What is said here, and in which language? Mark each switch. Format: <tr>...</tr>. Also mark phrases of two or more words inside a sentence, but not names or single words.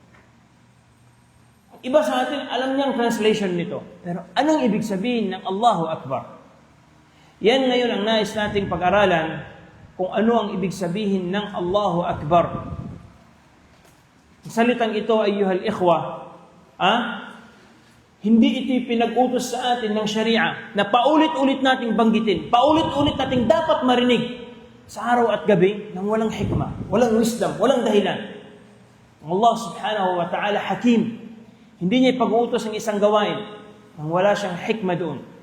<tl>Iba sa atin, alam niyang translation nito. Pero anong ibig sabihin ng</tl> <ar>الله أكبر?</ar> <tl>Yan ngayon ang nais nating pag-aralan kung ano ang ibig sabihin ng</tl> <ar>الله أكبر.</ar> <tl>Ang salitang ito,</tl> <ar>أيها الإخوة,</ar> <tl>hindi ito pinag-utos sa atin ng Sharia na paulit-ulit nating banggitin, paulit-ulit nating dapat marinig sa araw at gabi nang walang hikmah, walang wisdom, walang dahilan. Ang</tl> <ar>الله سبحانه وتعالى</ar> <tl>hakim. Hindi niya ipag-uutos ang isang gawain nang wala siyang hikmah doon.</tl>